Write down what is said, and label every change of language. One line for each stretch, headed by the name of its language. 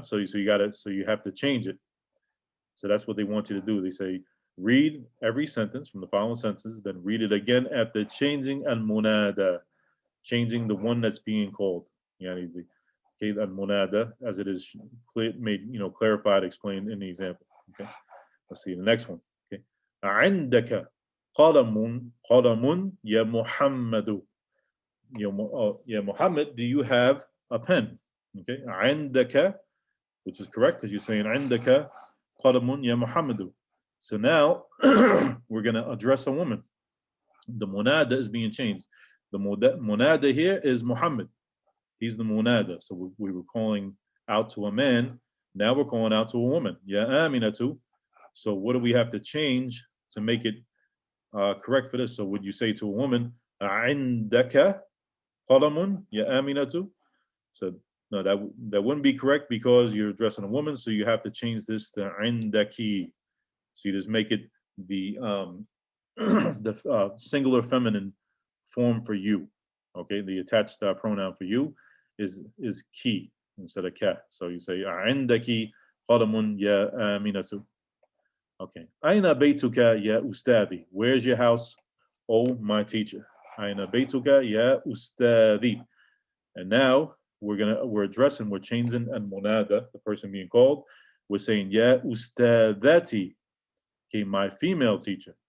English: So you have to change it. So that's what they want you to do. They say read every sentence from the following sentences, then read it again after changing al-munada, changing the one that's being called. Yani the al-munada, as it is made, clarified, explained in the example. Okay, let's see the next one.
Arabic: Okay, عندك قلم يا محمد.
English: Ya Muhammad, do you have a pen? Okay, عندك, which is correct because you're saying
Arabic: عندك قلم يا محمد.
English: So now we're going to address a woman. The munada is being changed. The munada here is Muhammad. He's the munada. So we were calling out to a man. Now we're calling out to a woman. Ya aminatu. So what do we have to change to make it correct for this? So would you say to a woman,
Arabic: عندك قلم يا
English: aminatu? So no, that wouldn't be correct because you're addressing a woman. So you have to change this to عندك. So you just make it the the singular feminine form for you. Okay, the attached pronoun for you is ki instead of ka. So you say
Arabic: عندك قلم يا آمنة. Okay. أين بيتك يا أستاذي?
English: Where's your house, oh my teacher?
Arabic: أين بيتك يا أستاذي?
English: And now we're changing al-munada, the person being called. We're saying
Arabic: ya ustadati.
English: Okay, my female teacher.